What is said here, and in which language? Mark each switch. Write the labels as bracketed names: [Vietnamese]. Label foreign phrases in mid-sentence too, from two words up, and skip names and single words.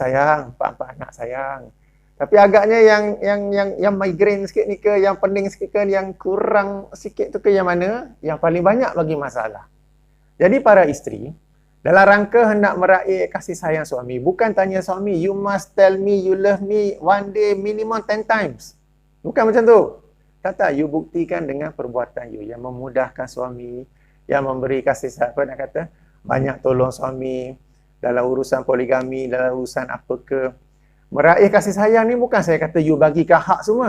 [Malay] Sayang, empat-empat anak sayang. Tapi agaknya yang migraine sikit ni ke, yang pening sikit ke, yang kurang sikit tu ke, yang mana? Yang paling banyak bagi masalah. Jadi para isteri, dalam rangka hendak meraih kasih sayang suami, bukan tanya suami, [English] you must tell me you love me one day minimum 10 times. [Malay] Bukan macam tu. Tak, you buktikan dengan perbuatan you yang memudahkan suami, yang memberi kasih sayang, apa nak kata, banyak tolong suami dalam urusan poligami, dalam urusan apa ke. Meraih kasih sayang ni bukan saya kata you bagikan hak semua.